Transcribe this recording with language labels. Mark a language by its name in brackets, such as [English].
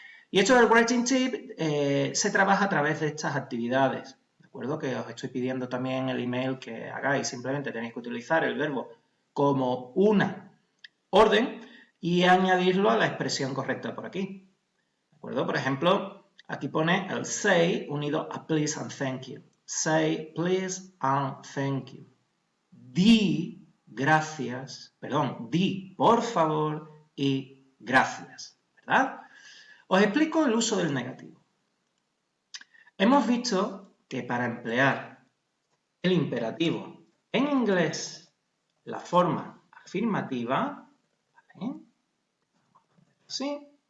[Spanish] Y esto del writing tip se trabaja a través de estas actividades, ¿de acuerdo? Que os estoy pidiendo también en el email que hagáis. Simplemente tenéis que utilizar el verbo como una orden y añadirlo a la expresión correcta por aquí, ¿de acuerdo? Por ejemplo, aquí pone el say unido a [English] please and thank you. Say please and thank you. [Spanish] Di gracias, perdón, di por favor y gracias, ¿verdad? Os explico el uso del negativo. Hemos visto que para emplear el imperativo en inglés, la forma afirmativa, ¿vale? Así.